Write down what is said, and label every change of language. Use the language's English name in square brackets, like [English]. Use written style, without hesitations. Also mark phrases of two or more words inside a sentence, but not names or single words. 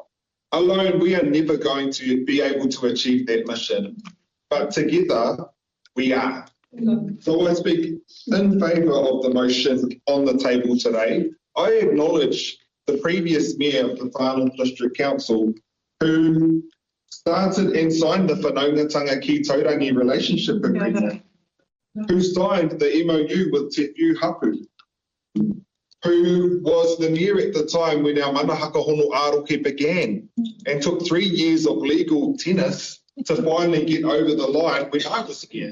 [English] Alone, we are never going to be able to achieve that mission, but together, we are. So I speak in favour of the motion on the table today. I acknowledge the previous mayor of the Whanau District Council, who started and signed the [Māori] whanaungatanga ki taurangi [English] relationship agreement, who signed the MOU with Te Kuaka, who was the mayor at the time when our Manahaka Hono Aroke began, and took 3 years of legal tennis to finally get over the line when I was here.